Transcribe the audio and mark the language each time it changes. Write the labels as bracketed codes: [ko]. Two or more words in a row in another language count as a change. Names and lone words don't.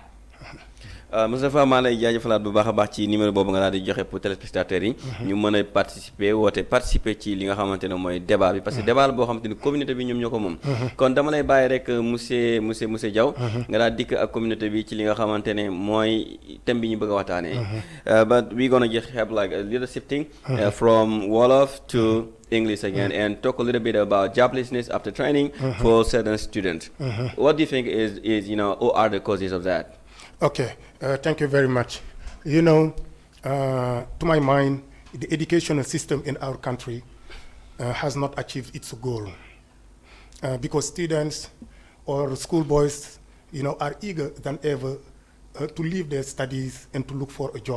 [wo] Moustapha maa lay jaajëfalaat bu baax a baax ci numéro boobu nga daal di joxe [fr] pour téléspectateurs [wo] yi ñu mën a participer ci li nga xamante ne mooy débat bi [fr] parce que [wo] débat la boo xamante ni communauté bi ñoom ñoo ko moom kon dama lay bàyyi rek monsieur Diaw nga daal dikk ak communauté bi ci li nga xamante ne mooy thème bi ñu bëgg a waxtaanee [en] but we gonna just have like a little shifting from Wolof to English again and talk a little bit about joblessness after training for certain students. What do you think is what are the causes of that? Okay, thank you very much. To my mind, the educational system in our country has not achieved its goal because students or schoolboys, are eager than ever to leave their studies and to look for a job.